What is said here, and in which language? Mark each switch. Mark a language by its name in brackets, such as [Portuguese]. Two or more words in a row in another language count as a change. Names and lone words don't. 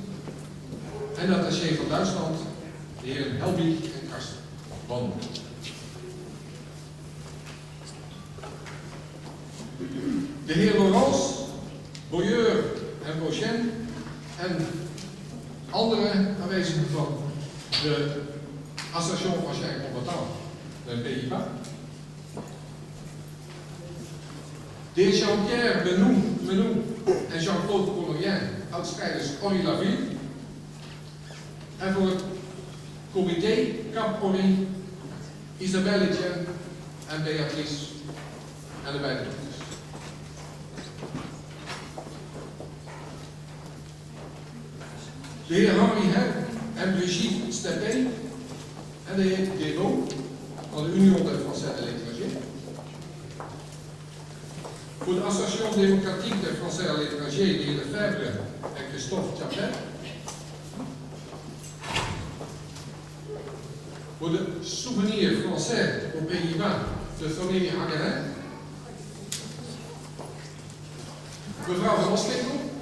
[Dutch] En de attaché van Duitsland, de heer Helbig en Karsten Bonn. De heer Laurence, Boyeur en Beauchesne en andere aanwezigen van de Association Anciens Combattants de Pays-Bas. De heer Jean-Pierre Menou en Jean-Claude Colorien, oudstrijders Corry-la-Ville. En voor het comité Cap Corry, Isabelle Etienne en Beatrice en de beide dochters. De heer Henri Herb en Brigitte Steppé en de heer Guéraud van de Union des Français de l'étranger. Voor de Association Démocratique des Français à l'étranger, de heer Lefebvre en Christophe Chaplet. Voor de Souvenir Français aux Pays-Bas, de familie Hagerin. Mevrouw van Oswinkel.